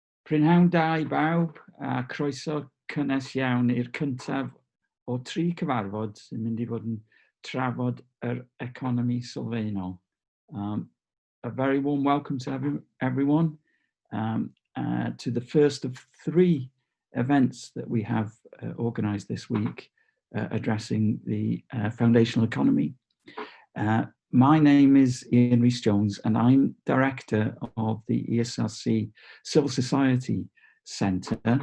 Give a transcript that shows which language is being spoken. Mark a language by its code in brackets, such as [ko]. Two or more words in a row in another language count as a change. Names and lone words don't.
[cy] Prynhawn da I bawb, a croeso cynnes iawn i'r cyntaf o 3 cyfarfod sy'n mynd I fod yn trafod yr economi sylfaenol. [en] A very warm welcome to everyone to the first of 3 events that we have organised this week addressing the foundational economy. My name is Ian Rhys-Jones and I'm Director of the ESRC Civil Society Centre